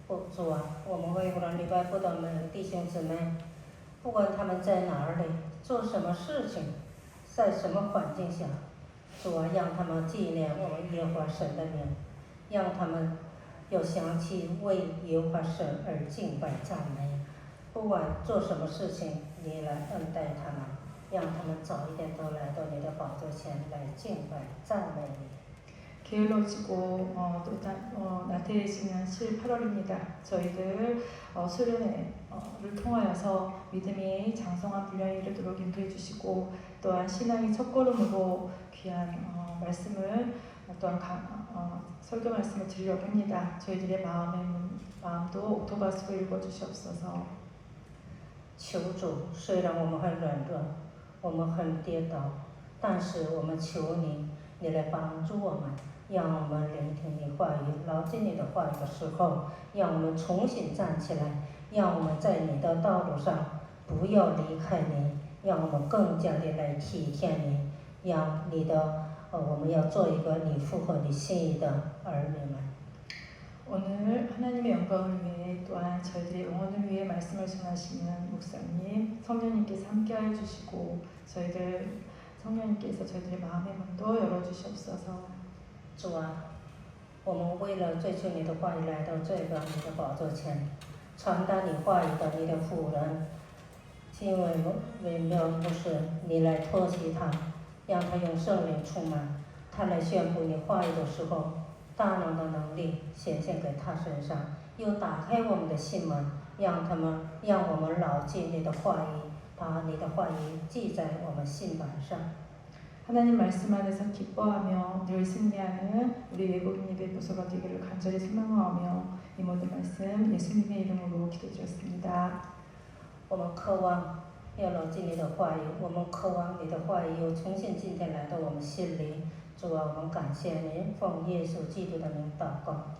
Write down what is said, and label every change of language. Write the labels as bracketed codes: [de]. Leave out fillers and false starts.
[zh] 主啊，我们为了礼拜不到的弟兄姊妹，不管他们在哪里，做什么事情，在什么环境下，主啊，让他们纪念我们耶和华神的名，让他们要想起为耶和华神而敬拜赞美。不管做什么事情，你来恩待他们，让他们早一点都来到你的宝座前来敬拜赞美你。 [ko] 게을러지고 나태해지는 7, 8월입니다. 저희들 수련회를 통하여서 믿음이 장성한 분량에 이르도록 인도해 주시고 또한 신앙의 첫걸음으로 귀한 말씀을 또한 설교 말씀을 드리려고 합니다. 저희들의 마음도 옥토바스로 읽어주시옵소서. [zh] 求主，虽然我们很软弱，我们很跌倒，但是我们求你，你来帮助我们。让我们聆听你话语，牢记你的话语的时候，让我们重新站起来，让我们在你的道路上不要离开你，让我们更加的来体贴你，让你的我们要做一个你符合你心意的儿女们。 [ko] 오늘 하나님의 영광을 위해 또한 저희들의 영혼을 위해 말씀을 전하시는 목사님, 성령님께서 함께하여 주시고 성령님께서 저희들의 마음의 문도 열어주시옵소서. [zh] 主啊，我们为了追求你的话语来到这个你的宝座前，传达你话语的你的妇人，因为没有牧师，你来托起他，让他用圣灵充满，他来宣布你话语的时候，大能的能力显现给他身上，又打开我们的心门，让我们牢记你的话语，把你的话语记在我们心板上。 [ko] 하나님 말씀 안에서 기뻐하며 늘 승리하는 우리 외국인 예배 부서가 되기를 간절히 소망하며 이 모든 말씀 예수님의 이름으로 기도드렸습니다. [zh] 我们渴望要牢记你的话语，我们渴望你的话语又重新今天来到我们心里。主啊，我们感谢你，奉耶稣基督的名祷告，